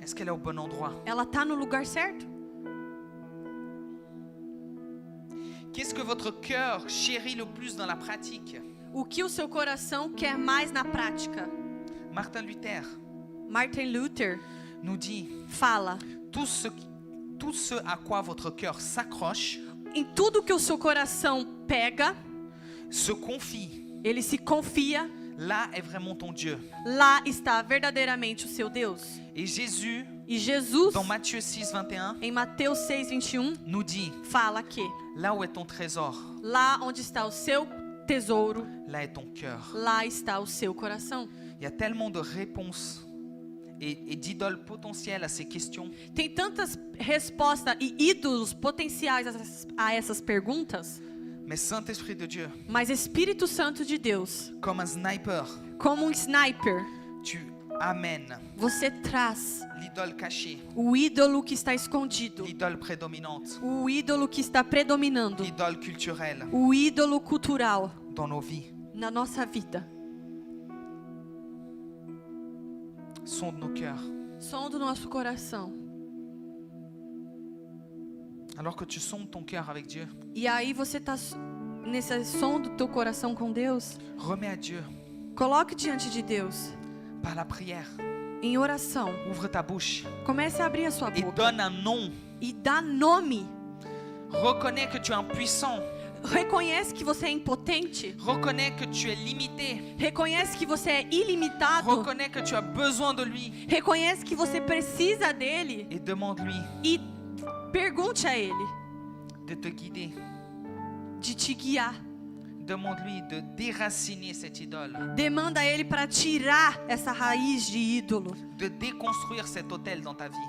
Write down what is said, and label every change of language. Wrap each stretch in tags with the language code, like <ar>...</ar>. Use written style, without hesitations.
<fr>est-ce qu'elle est au bon endroit?</fr> <pt>ela tá no lugar certo?</pt> <fr>Qu'est-ce que votre cœur chérit le plus dans la pratique?</fr> <pt>O que o seu coração quer mais na prática?</pt> <fr>Martin Luther</fr> <pt>Martin Luther</pt> <fr>nous dit:</fr> <pt>fala:</pt> <fr>tout ce à quoi votre cœur s'accroche,</fr> <pt>em tudo que o seu coração pega,</pt> <fr>se confie,</fr> <pt>ele se confia,</pt> <fr>là est vraiment ton Dieu.</fr> <pt>lá está verdadeiramente o seu Deus.</pt> <fr>Et Jésus,</fr> <pt>E Jesus,</pt> <fr>dans Matthieu 6, 21,</fr> <pt>em Mateus 6:21,</pt> <fr>nous dit:</fr> <pt>fala que</pt> <fr>là où est ton trésor,</fr> <pt>lá onde está o seu tesouro,</pt> <fr>là est ton cœur.</fr> <pt>lá está o seu coração.</pt> <fr>Il y a tellement de réponses et d'idoles potentielles à ces questions.</fr> <pt>Tem tantas respostas e ídolos potenciais a essas perguntas,</pt> <fr>Mais Saint-Esprit de Dieu,</fr> <pt>mas Espírito Santo de Deus,</pt> <fr>comme un sniper,</fr> <pt>como um sniper,</pt> <fr>tu amènes</fr> <pt>você traz</pt> <fr>l'idole cachée,</fr> <pt>o ídolo que está escondido,</pt> <fr>l'idole prédominante,</fr> <pt>o ídolo que está predominando,</pt> <fr>l'idole culturelle</fr> <pt>o ídolo cultural</pt> <fr>dans nos vies.</fr> <pt>na nossa vida.</pt> <fr>Sonde nos cœurs.</fr> <pt>Som do nosso coração.</pt> <fr>Alors que tu sondes ton cœur avec Dieu,</fr> <pt>E aí você está nesse som do teu coração com Deus,</pt> <fr>remets à Dieu</fr> <pt>coloque diante de Deus</pt> <fr>par la prière.</fr> <pt>em oração.</pt> <fr>Ouvre ta bouche</fr> <pt>Comece a abrir a sua</pt> <fr>et</fr> <pt>boca</pt> <fr>donne un nom.</fr> <pt>e dá nome.</pt> <fr>Reconnais que tu es impuissant.</fr> <pt>Reconhece que você é impotente.</pt> <fr>Reconnais que tu es limité.</fr> <pt>Reconhece que você é ilimitado.</pt> <fr>Reconnais que tu as besoin de lui.</fr> <pt>Reconhece que você precisa dele.</pt> <fr>Et demande-lui</fr> <pt>E pergunte a ele</pt> <fr>de te guider,</fr> <pt>de te guiar.</pt> <fr>Demande-lui de déraciner cette idole,</fr> <pt>Demanda a Ele para tirar essa raiz de ídolo,</pt> <fr>de déconstruire cet autel dans ta vie.</fr>